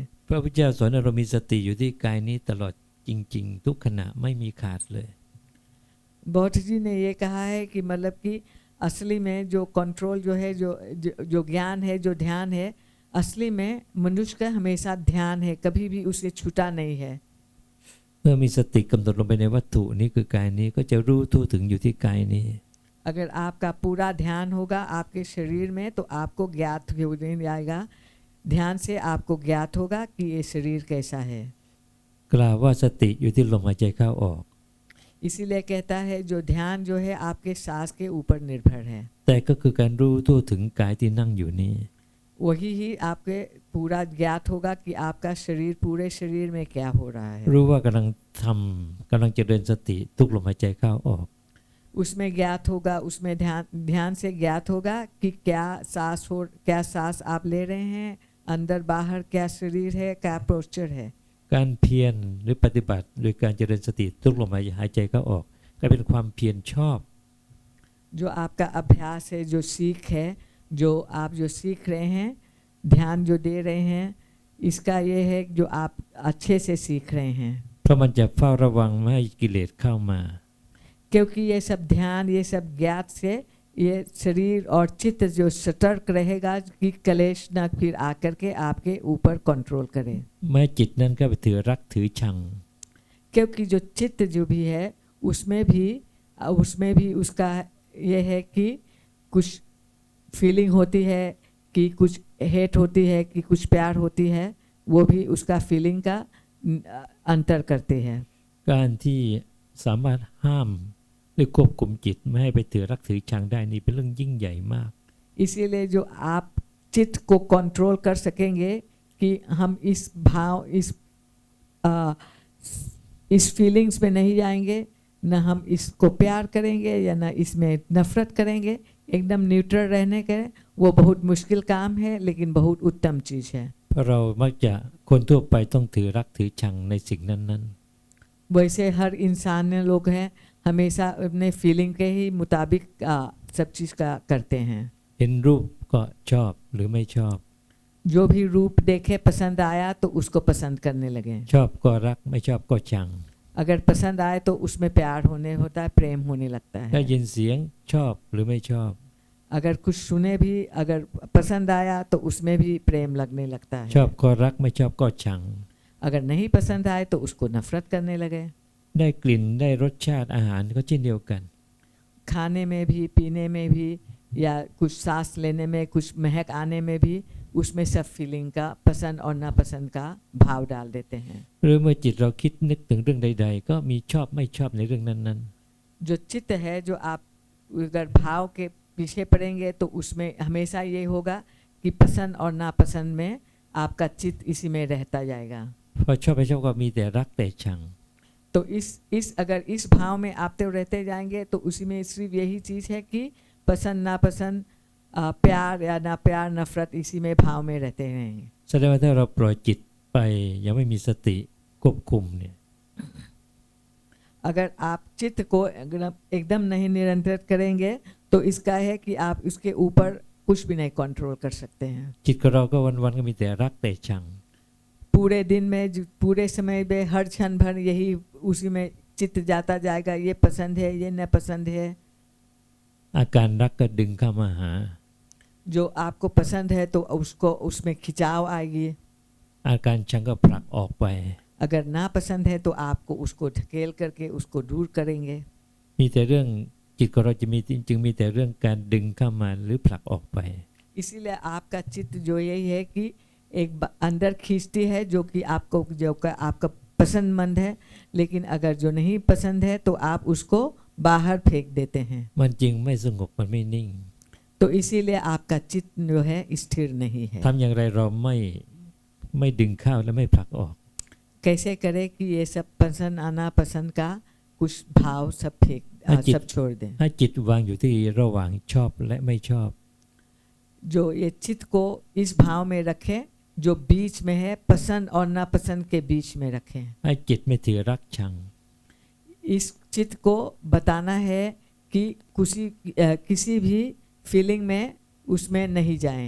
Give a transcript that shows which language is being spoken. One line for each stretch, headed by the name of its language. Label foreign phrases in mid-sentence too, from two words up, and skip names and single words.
Thai: พระพุทธเจ้าสอนให้เรามีสติอยู่ที่กายนี้ตลอดจริงๆทุกขณะไม่มีขาดเลย
Hindi: बौद्ध जी ने ये कहा है कि मतलब कि असली में जो कंट्रोल जो है, जो ज्ञान है, जो ध्यान है, असली में मनुष्य का हमेशा ध्यान है, कभी भी उसे छूटा नहीं है।
Thai: เมื่อมีสติกำหนดลงไปในวัตถุนี้คือกายนี้ก็จะรู้ทั่วถึงอยู่ที่กายนี้
Hindi: अगर आपका पूरा ध्यान होगा आपके शरीर में तो आपको ज्ञात हो जाएगा, ध्यान से आपको ज्ञात होगा कि ये शरीर कैसा है।
Thai: กล่าวว่าสติอยู่ที่ลมหายใจเข้าออก
Hindi: इसीलिए कहता है जो ध्यान जो है आपके सांस के ऊपर निर्भर है
Thai: แต่ก็คือการรู้ทั่วถึงกายที่นั่งอยู่นี้
Hindi: वही ही आपके पूरा ज्ञात होगा कि आपका शरीर पूरे शरीर में क्या हो रहा है
Thai: รู้ว่ากำลังเจริญสติทุกลมหายใจเข้าออก
Hindi: उसमें ज्ञात होगा उसमें ध्यान से ज्ञात होगा कि क्या सांस आप ले रहे हैं अंदर बाहर क्या शरीर है क्या पोस्चर है
Thai: การเพียรหรือปฏิบัติโดยการเจริญสติทุกลมหายใจเข้าออกก็เป็นความเพียรชอบ
Hindi: जो आपका अभ्यास है जो सीख है जो आप जो सीख रहे हैं ध्यान जो दे रहे हैं इसका ये है जो आप अच्छे से सीख रहे हैं
Thai: เพราะมันจะเฝ้าระวังไม่ให้กิเลสเข้ามา
Hindi: क्योंकि ये सब ध्यान ये सब ज्ञात से ये शरीर और चित्त जो सतर्क रहेगा कि कलेश न फिर आकर के आपके ऊपर कंट्रोल करे
Thai: แม้จิตนั้นก็ไปถือรักถือชัง
Hindi: क्योंकि जो चित्त जो भी है उसमें भी उसका ये है कि कुछ फीलिंग होती है कि कुछ हेट होती है कि कुछ प्यार होती है वो भी उसका फीलिंग का अंतर करते हैं
Thai: การที่สามารถห้ามหรือควบคุมจิตไม่ให้ไปถือรักถือชังได้นี่เป็นเรื่องยิ่งใหญ่มาก
Hindi: इसीलिए जो आप चित्त को कंट्रोल कर सकेंगे कि हम इस भाव इस फीलिंग्स में नहीं जाएंगे न हम इसको प्यार करेंगे या न इसमें नफरत करेंगे एकदम न्यूट्रल रहने के वो बहुत मुश्किल काम है लेकिन बहुत उत्तम चीज़ है
Thai: เพราะเรามักจะคนทั่วไปต้องถือรักถือชังในสิ่งนั้น
Hindi: वैसे हर इंसान ने लोग हैं हमेशा अपने फीलिंग के ही मुताबिक सब चीज़ का करते हैं
Thai: ๆเห็นรูปก็ชอบหรือไม่ชอบ
Hindi: जो भी रूप देखे पसंद आया तो उसको पसंद करने लगे
Thai: ชอบก็รักไม่ชอบก็ชัง
Hindi: अगर पसंद आए तो उसमें प्यार होने होता है प्रेम होने लगता
Thai: ได้
Hindi: है
Thai: ยินเสียงชอบหรือไม่ชอบ
Hindi: अगर कुछ सुने भी अगर पसंद आया तो उसमें भी प्रेम लगने लगता
Thai: ชอ
Hindi: है
Thai: บก็รักไม่ชอบก็ชัง
Hindi: अगर नहीं पसंद आए तो उसको नफरत करने लगे
Thai: ได้กลิ่นได้รสชาติอาหารก็เช่นเดียวกัน
Hindi: खाने में भी पीने में भी या कुछ सांस लेने में कुछ महक आने में भी उसमें सब फीलिंग का पसंद और नापसंद का भाव डाल देते हैं
Thai: หรือเมื่อจิตเราคิดนึกถึงเรื่องใดๆก็มีชอบไม่ชอบในเรื่องนั้น
Hindi: जो चित्त है जो आप अगर भाव के पीछे पड़ेंगे तो उसमें हमेशा ये होगा कि पसंद और नापसंद में आपका चित्त इसी में रहता जाएगा
Thai: ๆพอชอบไม่ชอบก็มีแต่รักแต่ชัง
Hindi: तो अगर इस भाव में आप तो रहते जाएंगे तो उसी में सिर्फ यही चीज़ है कि पसंद नापसंद प्यार या ना प्यार नफरत इसी में भाव में रहते रहेंगे
Thai: แสดงว่าถ้าเราปล่อยจิตไปยังไม่มีสติควบคุมเนี่ย
Hindi: अगर आप चित्त को एकदम नहीं नियंत्रित करेंगे तो इसका है कि आप इसके ऊपर कुछ भी नहीं कंट्रोल कर सकते हैं
Thai: จิตของเราก็วันๆก็มีแต่รักแต่ชัง
Hindi: पूरे दिन में पूरे समय में हर क्षण भर यही उसी में चित्त जाता जाएगा ये पसंद है ये न पसंद है
Thai: อาการรักก็ดึงเข้ามาหา
Hindi: जो आपको पसंद है तो उसको उसमें खिंचाव आएगी
Thai: อาการชังก็ผลักออกไป
Hindi: अगर ना पसंद है तो आपको उसको ढकेल करके उसको दूर करेंगे
Thai: มีแต่เรื่องจิตของเราจะมีจึงมีแต่เรื่องการดึงเข้ามาหรือผลักออกไป
Hindi: इसीलिए आपका चित्त जो यही है कि एक अंदर खींचती है जो कि आपका पसंदमंद है लेकिन अगर जो नहीं पसंद है तो आप उसको बाहर फेंक देते हैं
Thai: มันจริงไม่สงบมันไม่นิ่ง
Hindi: तो इसीलिए आपका चित्त जो है स्थिर नहीं है
Thai: ทำอย่างไรเราไม่ดึงเข้าและไม่ผลักออก
Hindi: कैसे करें कि ये सब पसंद आना पसंद का कुछ भाव सब सब छोड़ दें
Thai: ให้จิตวางอยู่ที่ระหว่างชอบและไม่ชอบ
Hindi: जो ये चित्त को इस भाव में रखें जो बीच में है पसंद और नापसंद के बीच में रखें
Thai: ให้จิตไม่ถือรักชัง
Hindi: इस चित्त को बताना है कि किसी भी फीलिंग में उसमें नहीं जाएं